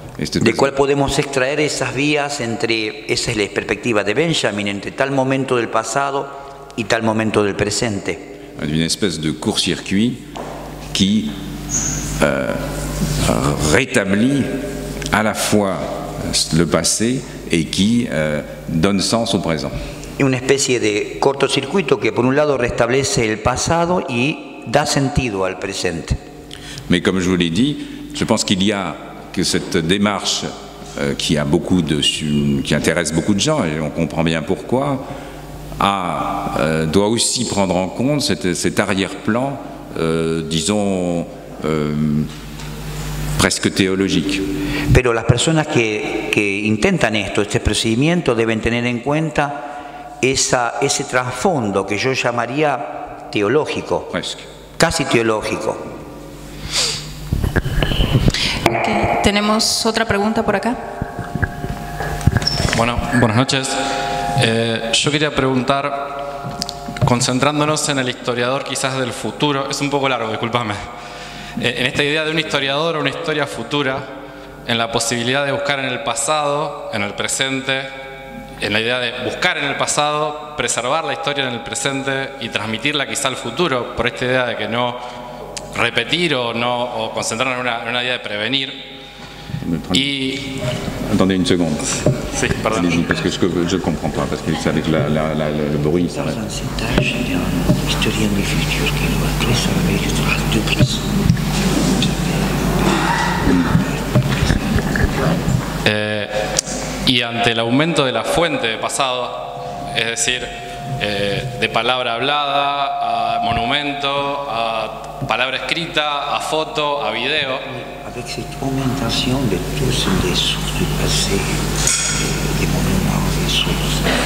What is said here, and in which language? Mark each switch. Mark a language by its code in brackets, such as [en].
[es] De cual podemos extraer esas vías esa es la perspectiva de Benjamin, entre tal momento del pasado y tal momento del presente. [fr] Une espèce de court-circuit qui rétablit à la fois le passé et qui donne sens au présent. [es] Una especie de cortocircuito que por un lado restablece el pasado y da sentido al presente. [fr] Mais comme je vous l'ai dit, je pense qu'il y a que cette démarche qui intéresse beaucoup de gens, et on comprend bien pourquoi, doit aussi prendre en compte cet arrière-plan, disons, presque théologique. [es] Pero las personas que intentan este procedimiento deben tener en cuenta ese trasfondo que yo llamaría teológico, casi teológico. Okay. Tenemos otra pregunta por acá. Bueno, buenas noches. Yo quería preguntar, concentrándonos en el historiador quizás del futuro, es un poco largo, discúlpame, en esta idea de un historiador o una historia futura, en la posibilidad de buscar en el pasado, en el presente, en la idea de buscar en el pasado, preservar la historia en el presente y transmitirla quizá al futuro, por esta idea de que no repetir o concentrarnos en una idea de prevenir. Y... [fr] Attendez une seconde. [es] Sí, pardon. [fr] Allez-y, parce que je ne comprends pas, parce que c'est avec le bruit, ça reste. [es] Y ante el aumento de la fuente de pasado, es decir, de palabra hablada a monumento, a palabra escrita, a foto, a video. [fr] Avec cette augmentation de tous les sources du passé, des monuments, des sources,